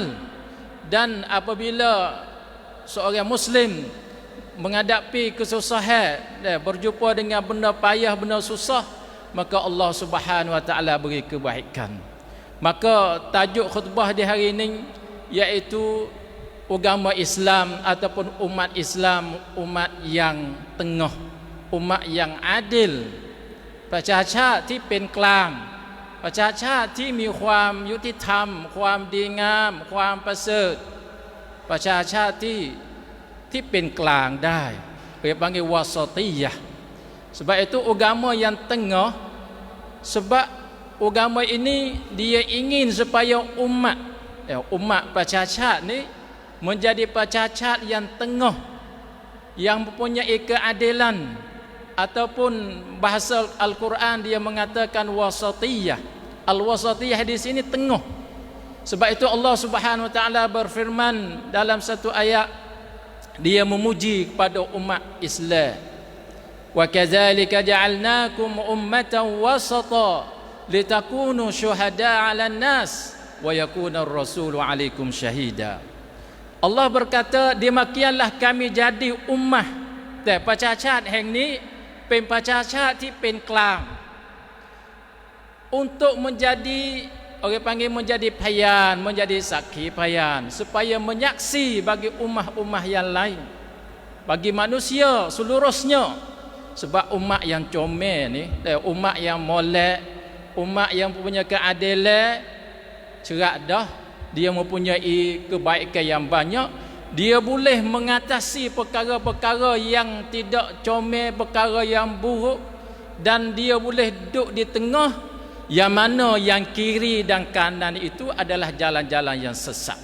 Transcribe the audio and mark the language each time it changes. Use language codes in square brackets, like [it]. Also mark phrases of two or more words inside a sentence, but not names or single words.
[ms] Dan apabila seorang Muslim menghadapi kesusahan, berjumpa dengan benda payah, benda susah, maka [ar] الله سبحانه وتعالى [ms] beri kebaikan. Maka tajuk khutbah di hari ini iaitu agama Islam ataupun umat Islam, umat yang tengah, umat yang adil, [th] ประชาชาติที่เป็นกลาง ประชาชาติที่มีความยุติธรรม ความดีงาม ความประเสริฐ ประชาชาติที่เป็นกลางได้เรียกว่า wasatiyah. [ms] Sebab itu agama yang tengah, sebab agama ini dia ingin supaya umat ประชาชาติ ni menjadi ประชาชาติ yang tengah, yang mempunyai keadilan. Ataupun bahasa Al-Quran dia mengatakan wasatiyah. Al-wasatiyah di sini tengah. Sebab itu [ar] الله سبحانه وتعالى [ms] berfirman dalam satu ayat, dia memuji kepada umat Islam. [ar] وَكَذَٰلِكَ جَعَلْنَاكُمْ أُمَّةً وَسَطًا لِّتَكُونُوا شُهَدَاءَ عَلَى النَّاسِ وَيَكُونَ الرَّسُولُ عَلَيْكُمْ شَهِيدًا. [ms] Allah berkata, demikianlah kami jadi ummah, [th] แต่ประชาชาติแห่งนี้เป็นประชาชาติที่เป็นกลาง [ms] untuk menjadi orang panggil menjadi payan, menjadi saksi payan, supaya menyaksi bagi ummah-ummah yang lain, bagi manusia seluruhnya. Sebab umat yang comel ni, umat yang molek, umat yang punya keadilan, cerak dah, dia mempunyai kebaikan yang banyak, dia boleh mengatasi perkara-perkara yang tidak comel, perkara yang buruk, dan dia boleh duduk di tengah, yang mana yang kiri dan kanan itu adalah jalan-jalan yang sesat.